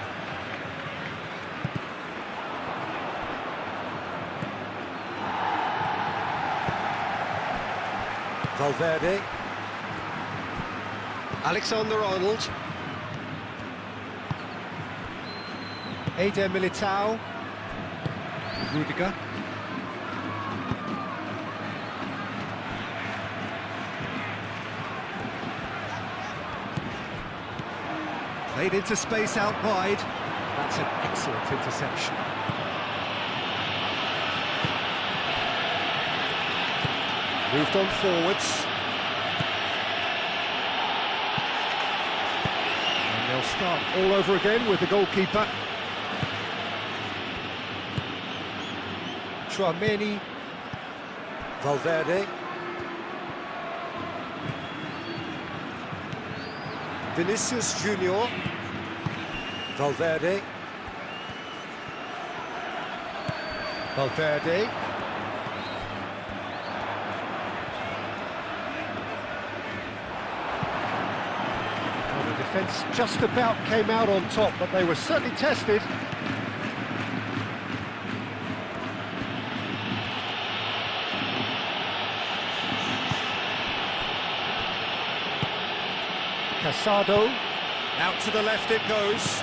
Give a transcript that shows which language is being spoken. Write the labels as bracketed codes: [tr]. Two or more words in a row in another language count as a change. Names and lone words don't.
[en] Valverde. Alexander-Arnold. Eder Militao. Rudiger. Played into space out wide. That's an excellent interception. Moved on forwards. They'll start all over again with the goalkeeper. Tchouaméni. Valverde. Vinicius Junior. Valverde. Valverde. Defence just about came out on top, but they were certainly tested. Casado, out to the left it goes.